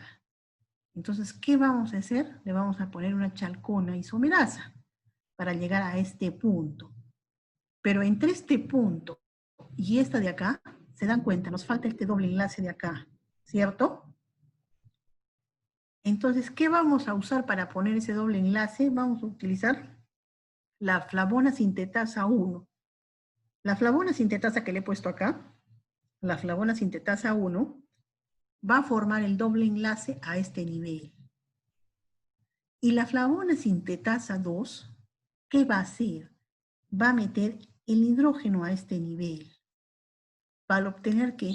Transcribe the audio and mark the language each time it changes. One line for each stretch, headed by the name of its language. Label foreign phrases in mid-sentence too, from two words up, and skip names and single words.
Spanish: Entonces, ¿qué vamos a hacer? Le vamos a poner una chalcona isomerasa para llegar a este punto. Pero entre este punto y esta de acá, se dan cuenta, nos falta este doble enlace de acá, ¿cierto? Entonces, ¿qué vamos a usar para poner ese doble enlace? Vamos a utilizar la flavona sintetasa 1. La flavona sintetasa que le he puesto acá, la flavona sintetasa 1, va a formar el doble enlace a este nivel. Y la flavona sintetasa 2, ¿qué va a hacer? Va a meter el hidrógeno a este nivel para obtener, ¿qué?